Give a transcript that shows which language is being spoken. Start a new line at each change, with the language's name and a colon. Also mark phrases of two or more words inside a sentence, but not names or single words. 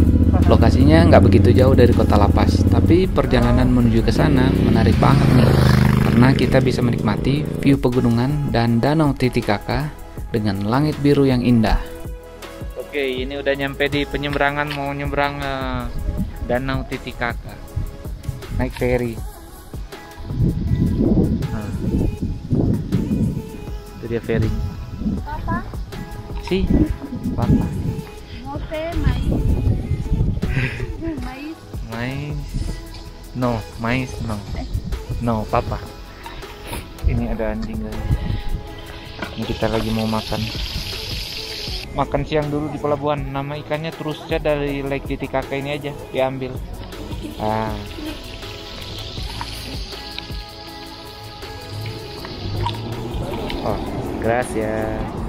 Indonesian: Lokasinya nggak begitu jauh dari kota La Paz, tapi perjalanan menuju ke sana menarik banget nih, karena kita bisa menikmati view pegunungan dan danau Titicaca dengan langit biru yang indah. Oke, ini udah nyampe di penyeberangan, mau nyebrang danau Titicaca. Naik ferry. Itu dia ferry.
Spanish: Papa, Si, papa. no sé, maíz. Maíz. Mais. No, mais no. No, papa.
Indonesian: Ini ada anjing guys. Ini kita lagi mau makan. Makan siang dulu di pelabuhan. Nama ikannya terusnya dari Lake Titicaca ini aja diambil.
Spanish: Oh, gracias.